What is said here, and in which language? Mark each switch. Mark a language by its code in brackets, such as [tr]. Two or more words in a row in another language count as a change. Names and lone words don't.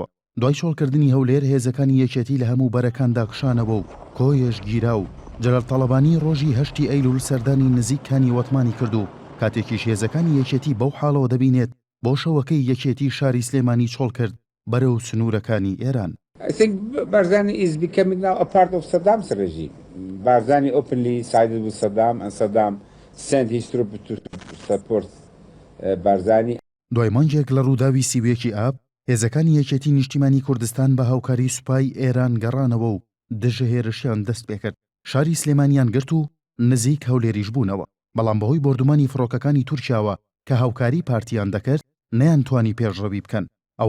[ckb] دوای چۆڵکردنی هەولێر هێزەکانی یەکێتی لە هەموو بەرەکاندا کشانەوە و کۆیەش گیرا و جەلال تاڵەبانی ڕۆژی 8 ئەیلوول سەردانی نزیکانی وەتمانی کرد و کاتێکیش هێزەکانی یەکێتی بەو حاڵەوە دەبینێت بۆ شەوەکەی یەکێتی شاری سلێمانی چۆڵ کرد بەرەو سنوورەکانی ئێران. [en] I think Barzani is becoming now a part of Saddam's regime. Barzani openly sided with Saddam and Saddam sent his troops to support Barzani. [ckb] دوای مانگێک لە ڕووداوی 31 ئاب هێزەکانی یەکێتی نیشتیمانی کوردستان بە هاوکاری سوپای ئێران گەڕانەوە و دژە هێرشیان دەست پێکرد. شاری سلێمانیان گرت و نزیک هەولێریش بوونەوە. بەڵام بەهۆی بردومانی فڕۆکەکانی تورکیاوە کە هاوکاری پارتیان دەکرد نەیانتوانی پێشڕەوی بکەن.